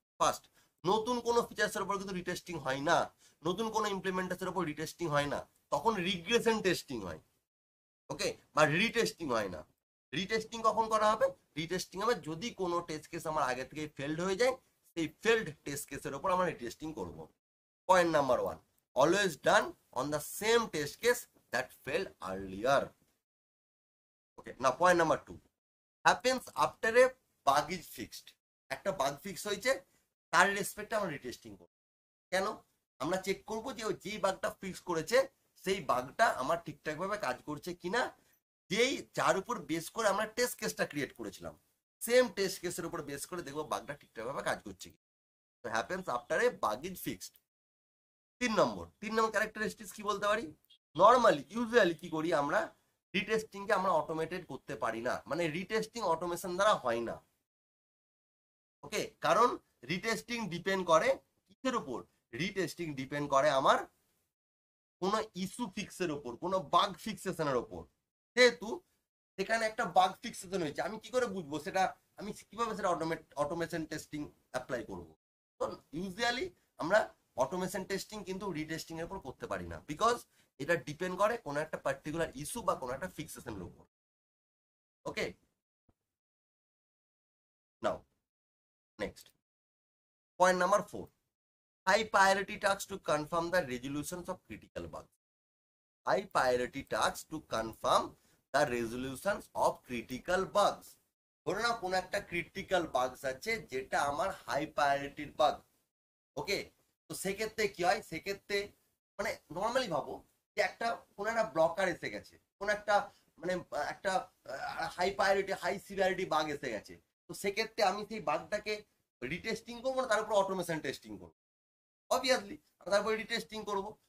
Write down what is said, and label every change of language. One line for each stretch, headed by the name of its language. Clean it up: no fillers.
Bangla: First, নতুন কোনো ফিচার্সের উপর কিন্তু রিটেস্টিং হয় না, নতুন কোনো ইমপ্লিমেন্টেশনের উপর রিটেস্টিং হয় না, তখন রিগ্রেশন টেস্টিং হয়। ওকে, বা রিটেস্টিং হয় না। রিটেস্টিং কখন করা হবে, রিটেস্টিং হবে যদি কোনো টেস্ট কেস আমার আগে থেকে ফেল্ড হয়ে যায়, সেই ফেল্ড টেস্ট কেসের উপর আমরা রিটেস্টিং করব।
English: Point number 1, always done on the same test case that failed earlier. Okay, now point number 2 happens after a bug is fixed.
Bangla: একটা বাগ ফিক্স হয়েছে, তার রেসপেক্টে আমরা রিটেস্টিং করব। কেন, আমরা চেক করব যে যেই বাগটা ফিক্স করেছে সেই বাগটা আমার ঠিকঠাক ভাবে কাজ করছে কিনা, যেই যার উপর বেস করে আমরা টেস্ট কেসটা ক্রিয়েট করেছিলাম, সেম টেস্ট কেসের উপর বেস করে দেখবো বাগটা ঠিকঠাক ভাবে কাজ করছে কি। তো
English: Happens after a bug is fixed.
Bangla: 3 number characteristics কি বলতে পারি, নর্মালি ইউজুয়ালি কি করি আমরা, রিটেস্টিংকে আমরা অটোমেটেড করতে পারি না, মানে রিটেস্টিং অটোমেশন দ্বারা হয় না। ওকে, কারণ রিটেস্টিং ডিপেন্ড করে কিসের উপর, রিটেস্টিং ডিপেন্ড করে আমার কোনো ইস্যু ফিক্সের উপর, কোনো বাগ ফিক্সেশনের উপর। যেহেতু সেখানে একটা বাগ ফিক্সেশন হয়েছে, আমি কি করে বুঝবো সেটা, আমি কিভাবে সেটা অটোমেশন টেস্টিং অ্যাপ্লাই করব। তো ইউজুয়ালি আমরা অটোমেশন টেস্টিং কিন্তু রিটেস্টিং এর উপর করতে পারি না, বিকজ এটা ডিপেন্ড করে কোনো একটা পার্টিকুলার ইস্যু বা কোনো একটা ফিক্সেশনের উপর।
English: Okay, now next point number 4, high priority tasks to confirm the resolutions of critical bugs. High priority tasks to confirm the resolutions of critical bugs.
Bangla: ধরো না কোনো একটা ক্রিটিক্যাল বাগস আছে যেটা আমার হাই প্রায়োরিটির বাগ। ওকে, তো সেক্ষেত্রে কি হয়, সেক্ষেত্রে মানে নর্মালি ভাবো যে একটা কোনো একটা ব্লকার এসে গেছে, কোনো একটা মানে একটা high priority high severity bug এসে গেছে, তো সেক্ষেত্রে আমি সেই বাগটাকে রিটেস্টিং করবো না, তার উপর অটোমেশন টেস্টিং করবো, অবভিয়াসলি তারপরে রিটেস্টিং করবো।